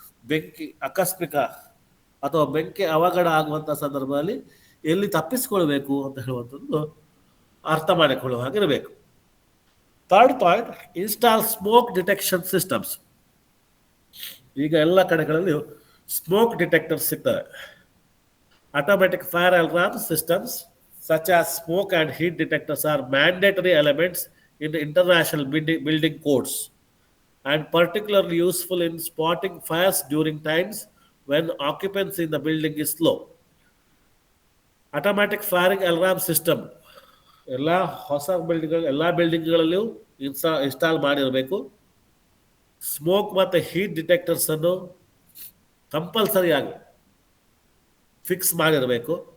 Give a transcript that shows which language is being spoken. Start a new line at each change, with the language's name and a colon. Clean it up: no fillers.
Kannada: ಬೆಂಕಿ ಆಕಸ್ಮಿಕ ಅಥವಾ ಬೆಂಕಿ ಅವಘಡ ಆಗುವಂಥ ಸಂದರ್ಭದಲ್ಲಿ ಎಲ್ಲಿ ತಪ್ಪಿಸ್ಕೊಳ್ಬೇಕು ಅಂತ ಹೇಳುವಂಥದ್ದು ಅರ್ಥ ಮಾಡಿಕೊಳ್ಳುವ ಹಾಗಿರಬೇಕು.
English: Third point, install smoke detection systems.
Kannada: ಈಗ ಎಲ್ಲ ಕಡೆಗಳಲ್ಲಿಯೂ ಸ್ಮೋಕ್ ಡಿಟೆಕ್ಟರ್ಸ್ ಸಿಗ್ತವೆ. Automatic fire alarm systems
English: such as smoke and heat detectors are mandatory elements in the international building codes and particularly useful in spotting fires during times when occupancy in the building is low. Automatic firing alarm system
Kannada: ಎಲ್ಲ ಹೊಸ ಎಲ್ಲ ಬಿಲ್ಡಿಂಗ್ಗಳಲ್ಲಿಯೂ install ಮಾಡಿರಬೇಕು. Smoke ಮತ್ತು heat detectors ಅನ್ನು ಕಂಪಲ್ಸರಿಯಾಗಿ fix ಮಾಡಿರಬೇಕು.